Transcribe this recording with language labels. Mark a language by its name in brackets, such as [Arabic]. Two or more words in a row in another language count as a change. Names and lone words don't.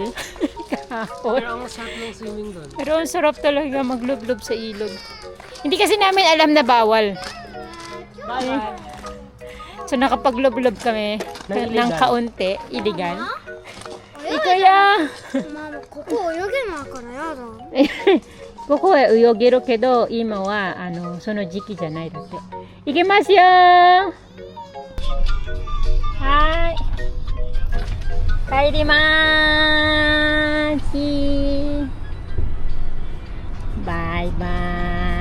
[Filipino] Pero ang sarap ng swimming doon. Pero ang sarap talaga maglublob sa ilog. Hindi kasi namin alam na bawal. So, nakapaglob-lob kami ng kaunti, illegal. Ikaya! [Japanese] ここ泳げないからやだ。ここは泳げるけど、今はその時期じゃないだって。行きますよー。はーい。帰りまーす。バイバーイ。